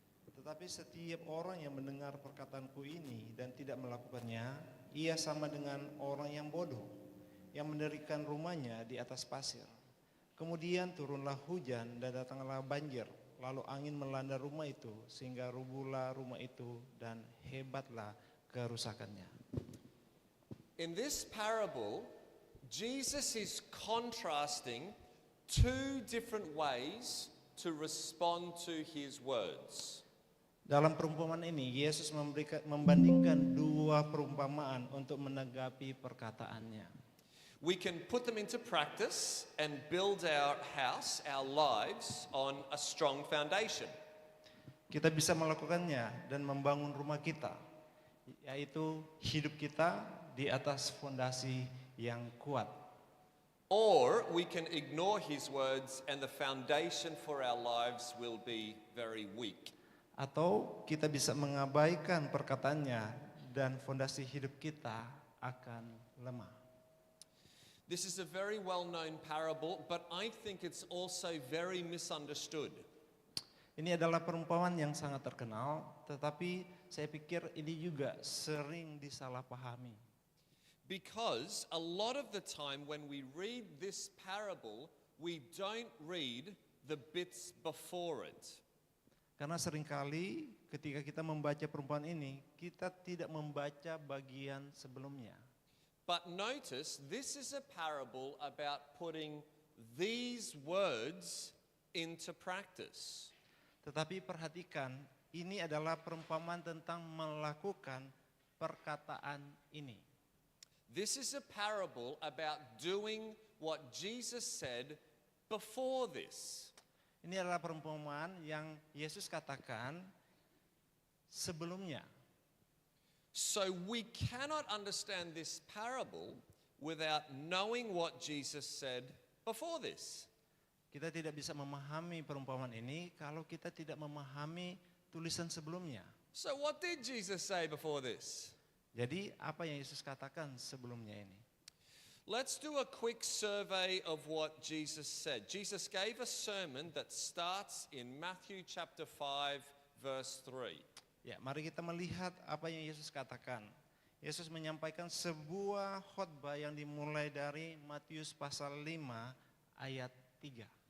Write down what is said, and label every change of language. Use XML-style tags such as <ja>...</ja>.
<id>Tetapi setiap orang yang mendengar perkataanku ini dan tidak melakukannya, ia sama dengan orang yang bodoh, yang mendirikan rumahnya di atas pasir. Kemudian turunlah hujan dan datanglah banjir, lalu angin melanda rumah itu, sehingga rubuhlah rumah itu dan hebatlah kerusakannya.</id> <en>In this parable, Jesus is contrasting two different ways to respond to his words.</en> <id>Dalam perumpamaan ini, Yesus membandingkan dua perumpamaan untuk menanggapi perkataannya.</id> <en>We can put them into practice and build our house, our lives, on a strong foundation.</en> <id>Kita bisa melakukannya dan membangun rumah kita, yaitu hidup kita di atas fondasi yang kuat.</id> <en>Or we can ignore his words and the foundation for our lives will be very weak.</en> <id>Atau kita bisa mengabaikan perkataannya dan fondasi hidup kita akan lemah.</id> <en>This is a very well-known parable, but I think it's also very misunderstood.</en> <id>Ini adalah perumpamaan yang sangat terkenal, tetapi saya pikir ini juga sering disalahpahami.</id> <en>Because a lot of the time when we read this parable, we don't read the bits before it.</en> <id>Karena seringkali ketika kita membaca perumpamaan ini, kita tidak membaca bagian sebelumnya.</id> <en>But notice, this is a parable about putting these words into practice.</en> <id>Tetapi perhatikan, ini adalah perumpamaan tentang melakukan perkataan ini.</id> <en>This is a parable about doing what Jesus said before this.</en> <id>Ini adalah perumpamaan yang Yesus katakan sebelumnya.</id> <en>So we cannot understand this parable without knowing what Jesus said before this.</en> <id>Kita tidak bisa memahami perumpamaan ini kalau kita tidak memahami tulisan sebelumnya.</id> <en>So what did Jesus say before this?</en> <id>Jadi apa yang Yesus katakan sebelumnya ini?</id> <en>Let's do a quick survey of what Jesus said. Jesus gave a sermon that starts in Matthew chapter 5 verse 3.</en> <id>Ya, mari kita melihat apa yang Yesus katakan. Yesus menyampaikan sebuah khotbah yang dimulai dari Matius pasal 5 ayat 3.</id>